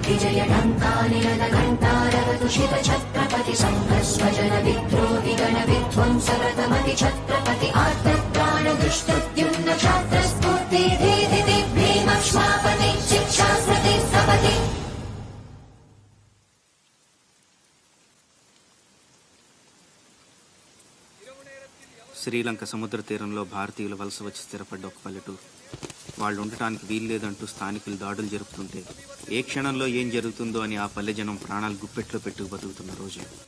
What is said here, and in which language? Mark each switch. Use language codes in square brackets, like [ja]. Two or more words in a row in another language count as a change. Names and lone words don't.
[sa] जय घण्टानिनदघण्टारवतुषित छत्रपति सङ्घस्वजन विद्रोहि गण विध्वंसरतमति छत्रपति आर्तत्राण दुष्टद्युम्न छात्रस्फूर्ति धीधिति भीमक्ष्मापति शिक्षास्मृति सपति। [te] శ్రీలంక సముద్ర తీరంలో భారతీయులు వలస వచ్చి స్థిరపడ్డ ఒక పల్లెటూరు. వాళ్ళు ఉండటానికి వీల్లేదంటూ స్థానికులు దాడులు జరుపుతుంటే ఏ క్షణంలో ఏం జరుగుతుందో అని ఆ పల్లె జనం ప్రాణాలు గుప్పెట్లో పెట్టుకు బతుకుతున్న రోజు.